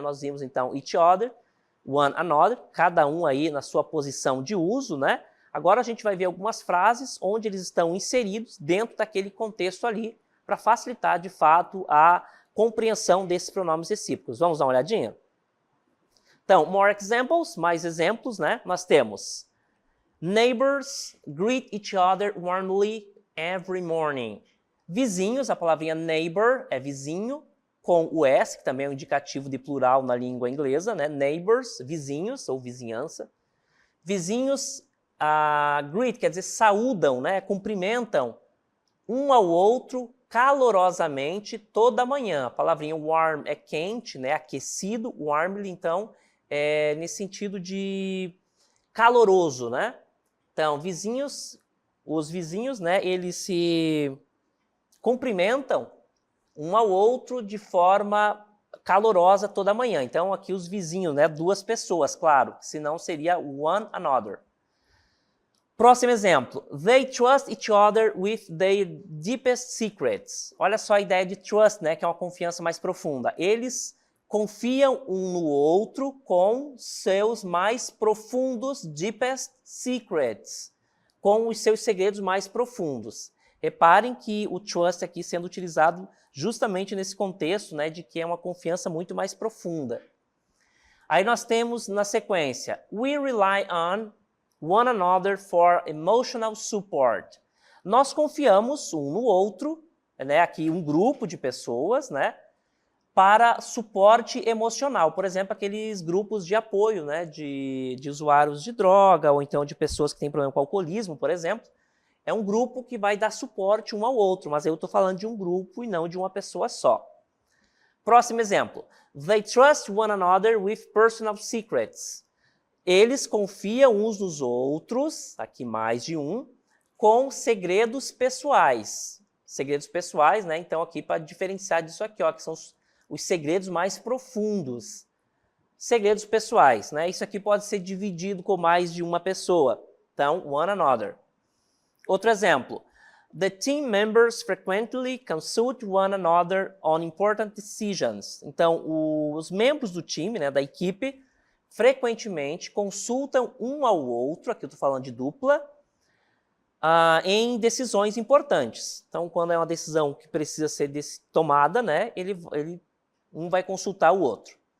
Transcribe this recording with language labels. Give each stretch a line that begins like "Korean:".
Portuguese: Nós vimos então each other, one another, cada um aí na sua posição de uso, né? Agora a gente vai ver algumas frases onde eles estão inseridos dentro daquele contexto ali, para facilitar de fato a compreensão desses pronomes recíprocos. Vamos dar uma olhadinha? Então,
English: more examples,
Portuguese: mais exemplos, né? Nós temos
English: neighbors greet each other warmly every morning.
Portuguese: Vizinhos, a palavrinha neighbor é vizinho, com o S, que também é um indicativo de plural na língua inglesa, né? Neighbors, vizinhos ou vizinhança. Vizinhos, greet quer dizer saúdam, né? Cumprimentam um ao outro calorosamente toda manhã. A palavrinha warm é quente, né? Aquecido, warmly, então, nesse sentido de caloroso, né? Então, os vizinhos, né, eles se cumprimentam um ao outro de forma calorosa toda manhã. Então, aqui os vizinhos, né, duas pessoas, claro, senão seria one another. Próximo exemplo.
English: They trust each other with their deepest secrets.
Portuguese: Olha só a ideia de trust, né, que é uma confiança mais profunda. Eles confiam um no outro com seus mais profundos,
English: deepest secrets,
Portuguese: com os seus segredos mais profundos. Reparem que o trust aqui sendo utilizado justamente nesse contexto, né, de que é uma confiança muito mais profunda. Aí nós temos na sequência,
English: we rely on one another for emotional support.
Portuguese: Nós confiamos um no outro, né, aqui um grupo de pessoas, né, para suporte emocional. Por exemplo, aqueles grupos de apoio, né, de usuários de droga, ou então de pessoas que têm problema com alcoolismo, por exemplo. É um grupo que vai dar suporte um ao outro, mas eu estou falando de um grupo e não de uma pessoa só. Próximo exemplo.
English: They trust one another with personal secrets.
Portuguese: Eles confiam uns nos outros, aqui mais de um, com segredos pessoais. Segredos pessoais, né? Então aqui para diferenciar disso aqui, ó, que são os segredos mais profundos. Segredos pessoais, né? Isso aqui pode ser dividido com mais de uma pessoa. Então, one another. Outro exemplo.
English: The team members frequently consult one another on important decisions.
Portuguese: Então, os membros do time, né, da equipe, frequentemente consultam um ao outro, aqui eu estou falando de dupla, em decisões importantes. Então, quando é uma decisão que precisa ser tomada, né, um vai consultar o outro.